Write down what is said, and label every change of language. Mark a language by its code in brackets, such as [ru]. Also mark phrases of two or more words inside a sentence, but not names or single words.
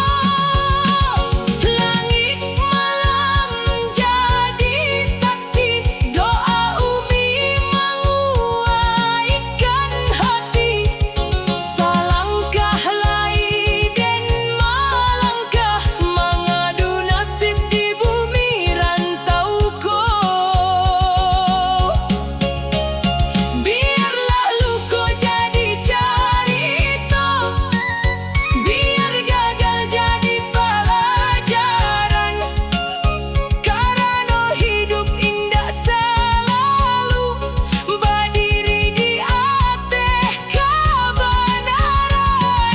[id] Langit malam jadi saksi doa umi menguaikan hati. [min] Salangkah lai den malangkah mengadu nasib di bumi rantauko. Biarlah luko jadi carita, biar gagal jadi pelajaran. [id] Karena hidup indah selalu berdiri di atas kebenaran.